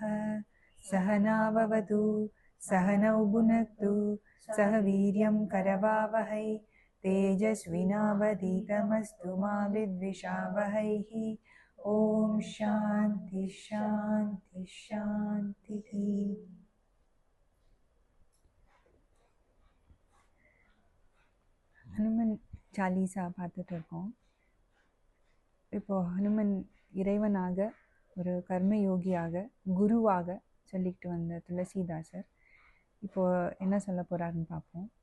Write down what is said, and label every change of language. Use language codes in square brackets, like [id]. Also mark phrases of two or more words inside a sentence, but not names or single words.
[sa] सहनाववतु सहनौ भुनक्तु सह वीर्यं करवावहै तेजस्विनावधीतमस्तु मा विद्विषावहैः। ओम शांति शांति शांति। [ta] ஹனுமன் சாலீசா பார்த்துட்டு இருக்கோம். இப்போ ஹனுமன் இறைவனாக, ஒரு கர்மயோகியாக, குருவாக சொல்லிக்கிட்டு வந்த துளசிதாசர் இப்போ என்ன சொல்ல போறாருன்னு பார்ப்போம்.